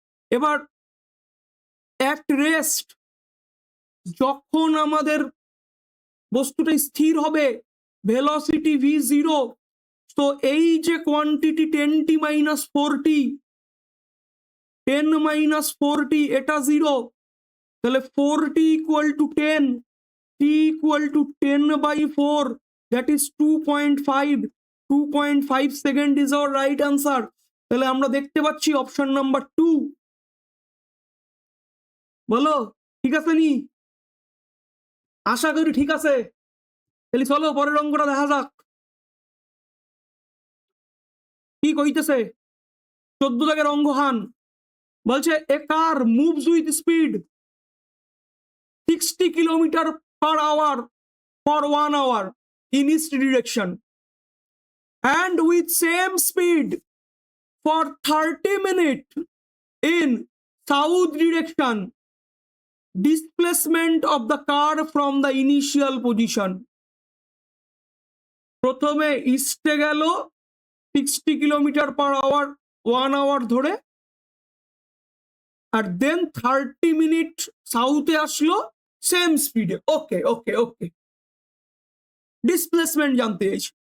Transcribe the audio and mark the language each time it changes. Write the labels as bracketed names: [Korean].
[Bangla] এবার at rest, যখন আমাদের বস্তুটা স্থির হবে, ভেলোসিটি v 0, তো এই যে quantity 10t minus 4t, 10 minus 4t, এটা 0, তাহলে 4t equal to 10, t equal to 10 by 4, [English] that is 2.5, [Bangla] 2.5 second is our right answer। তাহলে আমরা দেখতে পাচ্ছি অপশন নাম্বার 2। বলো ঠিক আছে নি? আশা করি ঠিক আছে। তাহলে চলো পরের অঙ্কটা দেখা যাক কি কইতেছে। 14 দাগের অঙ্ক হান বলছে [English] A car moves with speed 60 kilometre per hour for 1 hour in east direction and with same speed for 30 minutes in south direction. Displacement of the car from the initial position. [Bangla] প্রথমে ইস্টে গেল 60 কিলোমিটার পার আওয়ার 1 আওয়ার ধরে, আর দেন 30 minute সাউথে আসলো same স্পিডে। ওকে ওকে ওকে, displacement জানতে চাইছি।